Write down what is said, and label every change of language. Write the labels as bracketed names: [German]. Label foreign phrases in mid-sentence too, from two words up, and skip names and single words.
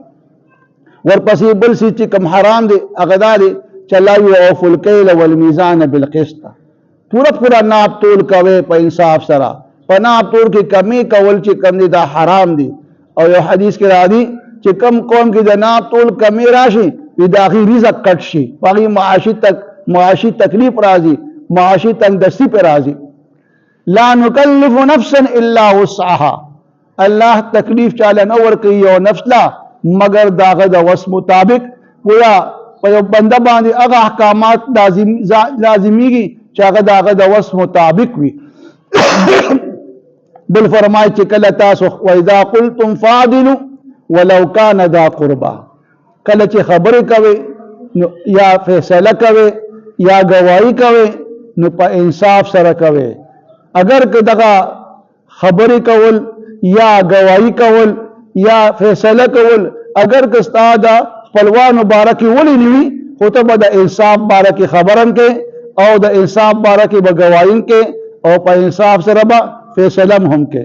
[Pashto] ورپسې بل څیز چې کوم حرام دی هغه دا دی چې الله وي [Arabic] اوفوا الکیل والمیزان بالقسط، [Pashto] پوره ناپ تول کوئ په انصاف سره، په ناپ تول کې کمی کول چې کوم دی دا حرام دی. او یو حدیث کې راځي چې کم قوم کې د ناپ تول کمی راشي وي د هغې رزق کټ شي، په هغې معاشي تکلیف راځي، معاشي تنگدستی پہ راضی. [Arabic] لا نکلف نفسا الا وسعها، [Pashto] اللہ تکلیف چاله نه ورکوي یو نفس لا مگر داغه د وس مطابق. گویا په یو بنده باندې هغه احکامات لازمیږي چې هغه داغه د وس مطابق وي. بل فرمایي چې کله تاسو [Arabic] واذا قلتم فاعدلوا ولو كان ذا قربا، [Pashto] کله چې خبرې کوي یا فیصله کوي یا گواہی کوي نو په انصاف سره کوي. اگر که دغه خبرې کول یا گواہی کول یا فیصله کول اگر که ستا د خپلوانو باره کې ولې نه وي خو ته به د انصاف باره کې خبرم کې او د انصاف باره کې به گواهیم کې او په انصاف سره به فیصله هم کې.